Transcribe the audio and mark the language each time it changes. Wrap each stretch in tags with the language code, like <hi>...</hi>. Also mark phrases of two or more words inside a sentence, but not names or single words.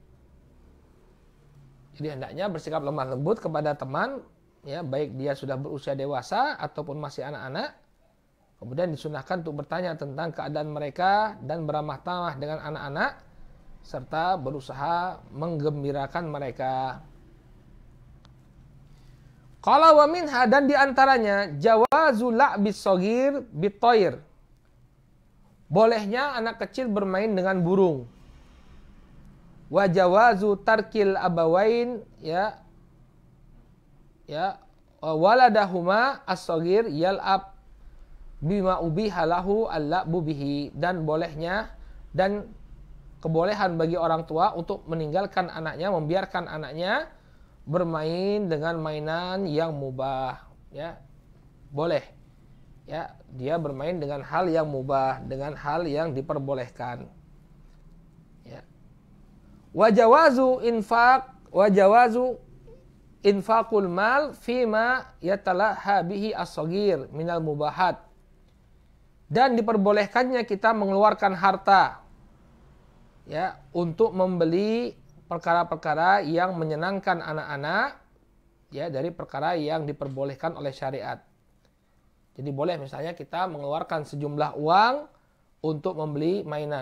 <id>Jadi hendaknya bersikap lemah lembut kepada teman, ya, baik dia sudah berusia dewasa ataupun masih anak-anak. Kemudian disunahkan untuk bertanya tentang keadaan mereka dan beramah tamah dengan anak-anak serta berusaha menggembirakan mereka.</id> <ar>قال ومنها,</ar> <id>dan diantaranya</id> <ar>جواز لعب الصغير بالطير.</ar> <id>Bolehnya anak kecil bermain dengan burung.</id> <ar>وجواز ترك الأبوين يا ولدهما الصغير يلعب بما أبيح له اللعب به,</ar> <id>dan bolehnya dan kebolehan bagi orang tua untuk meninggalkan anaknya, membiarkan anaknya bermain dengan mainan yang mubah, ya. Boleh. Ya, dia bermain dengan hal yang mubah, dengan hal yang diperbolehkan. Ya.</id> <ar>وجواز إنفاق المال فيما يتلهى به الصغير من المباحات.</ar> <id>Dan diperbolehkannya kita mengeluarkan harta, ya, untuk membeli perkara-perkara yang menyenangkan anak-anak, ya, dari perkara yang diperbolehkan oleh syariat. Jadi boleh misalnya kita mengeluarkan sejumlah uang untuk membeli mainan.</id>